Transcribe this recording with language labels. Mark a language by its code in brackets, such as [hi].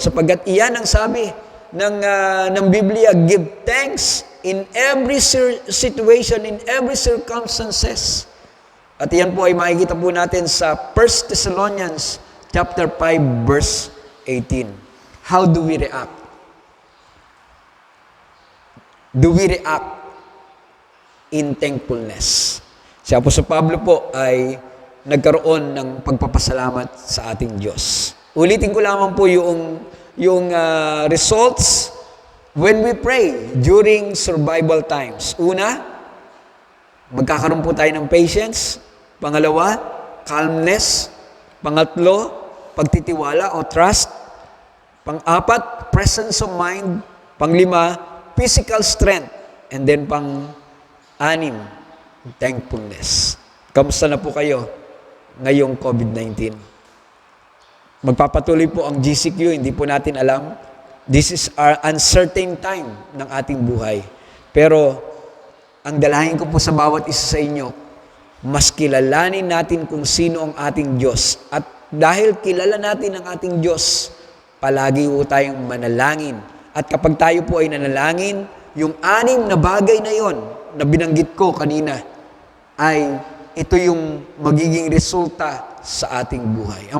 [tl] Sapagkat iyan ang sabi ng Biblia, [en] give thanks in every situation, in every circumstances. [tl] At iyan po ay makikita po natin sa 1 Thessalonians chapter 5 verse 18. [en] How do we react? Do we react in thankfulness? [tl] Si Apostol Pablo po ay nagkaroon ng pagpapasalamat sa ating Diyos. Ulitin ko lamang po yung [en] results when we pray during survival times. [tl] Una, magkakaroon po tayo ng patience. Pangalawa, calmness. Pangatlo, pagtitiwala o trust. Pang-apat, presence of mind. Panglima, physical strength. And then pang-anim, thankfulness. Kamusta na po kayo ngayong COVID-19? Magpapatuloy po ang GCQ, hindi po natin alam. [en] This is our uncertain time [tl] ng ating buhay. Pero, ang dalahin ko po sa bawat isa sa inyo, mas kilalanin natin kung sino ang ating Diyos. At dahil kilala natin ang ating Diyos, palagi po tayong manalangin. At kapag tayo po ay nanalangin, yung 6 na bagay na yon na binanggit ko kanina, ay ito yung magiging resulta sa ating buhay.